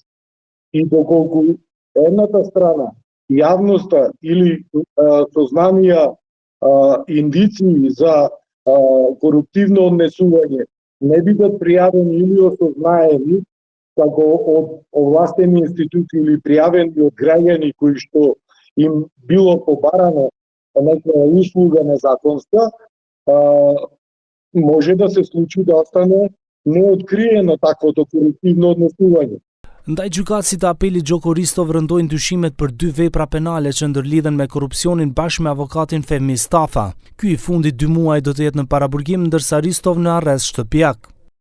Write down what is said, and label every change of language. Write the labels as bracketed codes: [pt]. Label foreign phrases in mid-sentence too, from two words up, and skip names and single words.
[mk] И доколку едната страна, јавноста или сознанија, индиции за коруптивно однесување не бидат пријавени или осознаени како од овластени институции или пријавени од граѓани кои што им било побарано некоја услуга незаконска, може да се случи да остане неоткриено таквото корруптивно однесување. [sq] Ndaj gjykatësit të apelit Gjoko Ristov rëndojnë dyshimet për 2 vepra penale që ndërlidhen me korrupsionin bashkë me avokatin Fehmi Stafa. Ky i fundit 2 muaj do të jetë në paraburgim, ndërsa Ristov në arrest shtëpiak.